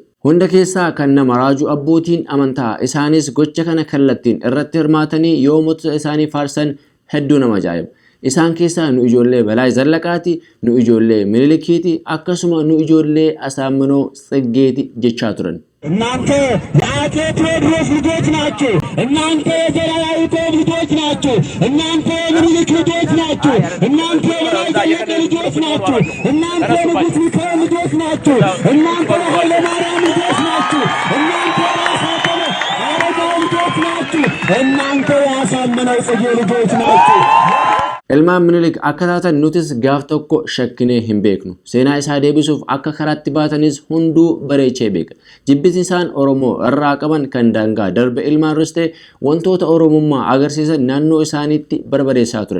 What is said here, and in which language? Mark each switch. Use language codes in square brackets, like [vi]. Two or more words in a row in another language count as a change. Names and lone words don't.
[om] Hunda keessaa kan nama raajuu abbootiin amantaa isaanis gocha kana kallattiin irratti hirmaatanii yoo mootota isaanii faarsan hedduu nama ajaa'iba. Isaan keessaa nu ijoollee Balaay Zallaqaati, nu ijoollee Minilikiiti, akkasuma nu ijoollee Asaaminoo Tsiggeeti jechaa turan. [am] እናንተ የአፄ ቴዎድሮስ ልጆች ናችሁ። እናንተ የዘርዓ ያዕቆብ ልጆች ናችሁ። እናንተ የምኒልክ ልጆች ናችሁ። እናንተ የበላይ ዘለቀ ልጆች ናችሁ። እናንተ የንጉሥ ሚካኤል ልጆች ናችሁ። እናንተ የኃይለ ማርያም ልጆች ናችሁ። እናንተ የራሳቸው አረጋዊ ልጆች ናችሁ። እናንተ የአሳምነው ጽጌ ልጆች ናችሁ። [om] Ilmaan Minilik akka taatan nutis gaaf tokko shakkinee hin beeknu. Seenaa isaa deebisuuf akka karaatti baatanis hunduu bareechee beeka. Jibbisi isaan Oromoo irraa qaban kan daangaa darbe ilmaan ristee wantoota Oromummaa agarsiisan naannoo isaaniitti barbadeessaa turan.